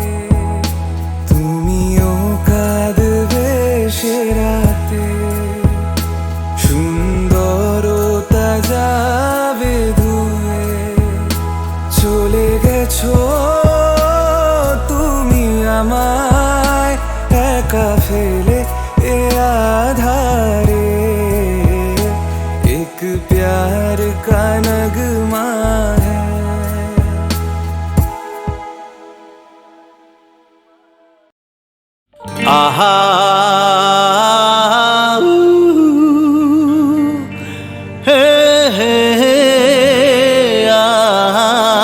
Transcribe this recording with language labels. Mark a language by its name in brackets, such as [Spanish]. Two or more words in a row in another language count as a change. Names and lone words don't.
[Bangla] তুমিও কাঁদবে সে রাতে, সুন্দরতা যাবে ধুয়ে। চলে গেছো তুমি আমায় একা ফেলে এ আধারে। [Hindi] एक प्यार का नगमा है, आहा हे हे हे आहा